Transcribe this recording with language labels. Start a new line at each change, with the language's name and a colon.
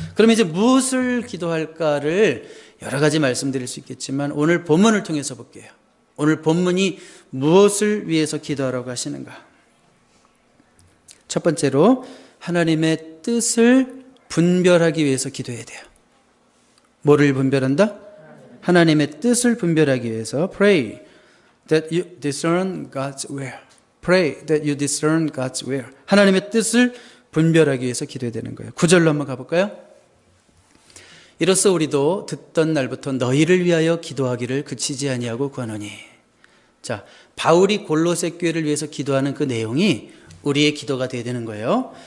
Korean: 그럼 이제 무엇을 기도할까를 여러 가지 말씀드릴 수 있겠지만 오늘 본문을 통해서 볼게요. 오늘 본문이 무엇을 위해서 기도하라고 하시는가? 첫 번째로 하나님의 뜻을 분별하기 위해서 기도해야 돼요. 뭐를 분별한다? 하나님의 뜻을 분별하기 위해서
English: pray that you discern God's will. Pray that you discern God's will.
Korean: 하나님의 뜻을 분별하기 위해서 기도해야 되는 거예요. 9절로 한번 가볼까요? 이로써 우리도 듣던 날부터 너희를 위하여 기도하기를 그치지 아니하고 구하노니. 자, 바울이 골로새 교회를 위해서 기도하는 그 내용이 우리의 기도가 되어야 되는 거예요.